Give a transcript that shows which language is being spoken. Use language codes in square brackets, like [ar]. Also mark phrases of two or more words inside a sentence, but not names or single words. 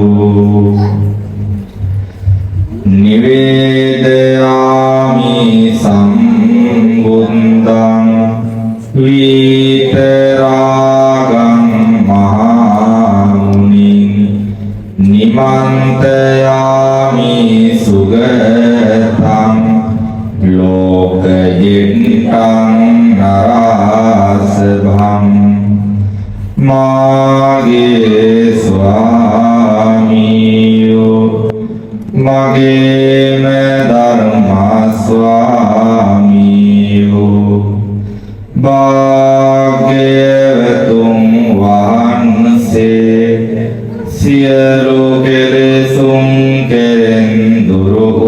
[pi] නිවේදයාමි සම්බුද්ධං විතරාගං මහාමුනිං නිමන්තයාමි සුගතං ලෝකයෙත්තං නරාසභං මාගේ [si] ස්වාමියෝ මගේම ධර්ම ස්වාමියෝ භාග්‍යවතුන් වහන්සේ සියලු කෙලෙසුන් කෙරෙන් දුරු